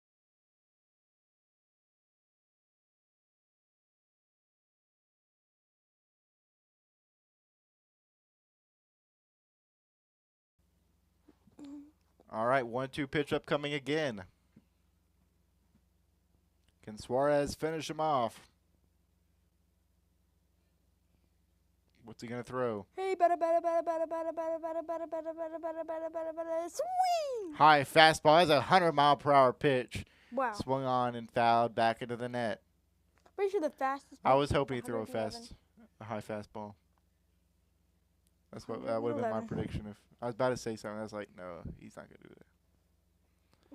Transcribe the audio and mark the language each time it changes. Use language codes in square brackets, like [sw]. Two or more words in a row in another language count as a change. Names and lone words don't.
[en] All right, 1-2 pitch upcoming again. Can Suarez finish him off? What's he gonna throw? Hey, bada bada bada bada bada bada bada bada bada bada bada bada bada bada. Sweet. High fastball. That's a 100-mile-per-hour pitch. Wow. Swung on and fouled back into the net. Pretty sure the fastest. I pitch was is hoping he'd throw a 111. high fastball. That's what that would have been my 111. prediction. If I was about to say something, I was like, no, he's not gonna do that.